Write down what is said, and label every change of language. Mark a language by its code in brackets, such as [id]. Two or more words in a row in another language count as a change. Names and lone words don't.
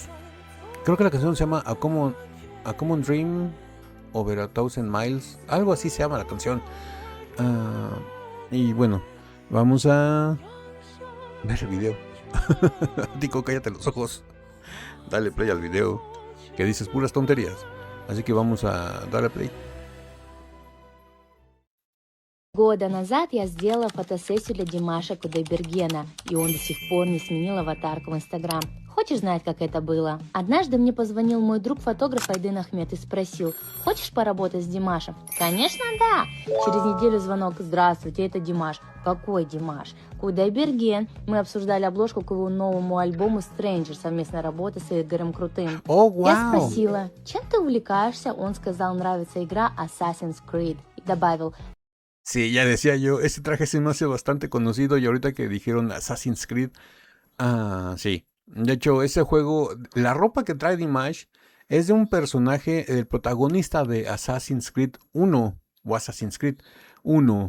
[es] Creo que la canción se llama A Common Dream Over a Thousand Miles. Algo así se llama la canción. Y bueno, vamos a ver el video. Ático, cállate los ojos. Dale play al video. Que dices puras tonterías. Así que vamos a darle play. [ru] Года назад я сделала фотосессию для Димаша Кудайбергена, и он до сих пор не сменил аватарку в Инстаграм. Хочешь знать, как это было? Однажды мне позвонил мой друг-фотограф Айдын Ахмед и спросил: «Хочешь поработать с Димашем?» «Конечно, да!» Через неделю звонок: «Здравствуйте, это Димаш». «Какой Димаш?» «Кудайберген». Мы обсуждали обложку к его новому альбому «Stranger», совместной работы с Игорем Крутым. Oh, Я wow. спросила: «Чем ты увлекаешься?» Он сказал: «Нравится игра Assassin's Creed». И добавил: [es] Sí, ya decía yo, ese traje se me hace bastante conocido y ahorita que dijeron Assassin's Creed, sí. De hecho, ese juego, la ropa que trae Dimash es de un personaje, el protagonista de Assassin's Creed 1 o Assassin's Creed 1.